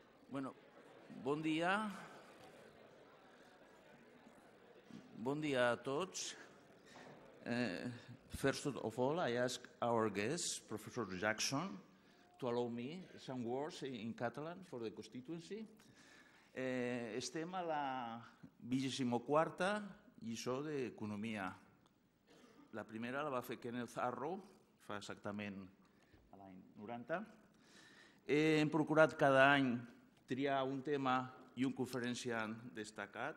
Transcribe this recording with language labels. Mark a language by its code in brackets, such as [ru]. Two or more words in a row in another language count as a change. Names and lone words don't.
[ca] Bueno, bon dia. Bon dia a tots. [en] First of all, I ask our guest, Professor Jackson, to allow me some words in Catalan for the constituency. [ca] Estem a la 24a Lliçó d'Economia. La primera la va fer Kenneth Arrow, fa exactament l'any 90. Hem procurat cada any triar un tema i un conferenciant destacat.